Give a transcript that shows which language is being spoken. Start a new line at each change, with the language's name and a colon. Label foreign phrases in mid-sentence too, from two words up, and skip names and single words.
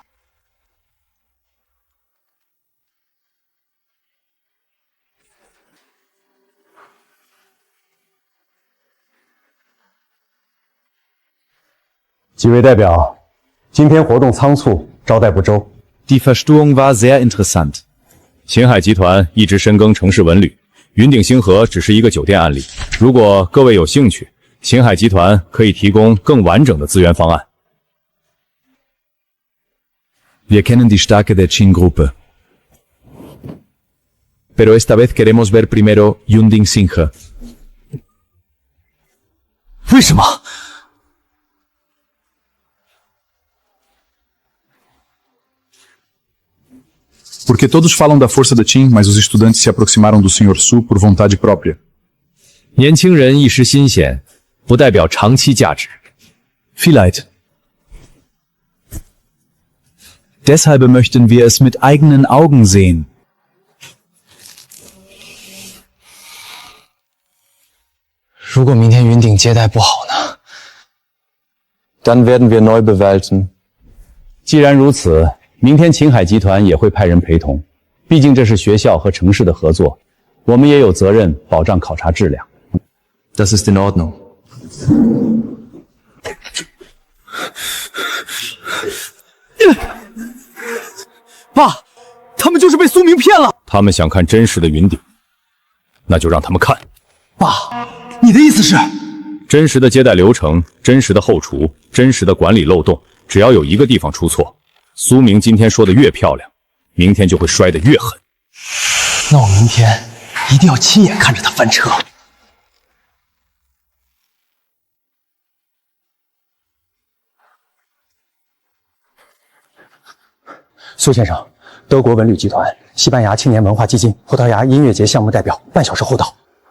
Chinese: 几位代表，今天活动仓促，招待不周。
German: Die Verstuhlung war sehr interessant。
Chinese: 秦海集团一直深耕城市文旅，云顶星河只是一个酒店案例。如果各位有興趣，秦海集團可以提供更完整的資源方案。
German: Wir kennen die Stärke der Chin-Gruppe.
Spanish: Pero esta vez queremos ver primero Yudong Singha.
Chinese: 为什么？
Portuguese: Porque todos falam da força da Chin, mas os estudantes se aproximaram do Sr. Su por vontade própria.
Chinese: 年轻人一时新鲜，不代表长期价值。
German: Vielleicht. Deshalb möchten wir es mit eigenen Augen sehen.
Chinese: 如果明天云顶接待不好呢？
German: Dann werden wir neu bewerten。
Chinese: 既然如此，明天秦海集团也会派人陪同，毕竟这是学校和城市的合作，我们也有责任保障考察质量。
German: Das ist in Ordnung。
Chinese: 爸，他们就是被苏明骗了。他们想看真实的云顶，那就让他们看。爸，你的意思是？真实的接待流程，真实的后厨，真实的管理漏洞，只要有一个地方出错，蘇明今天說的越漂亮，明天就會摔得越狠。那我明天一定要親眼看着他翻車。蘇先生，德國文旅集團、西班牙青年文化基金、葡萄牙音樂節項目代表半小時後到。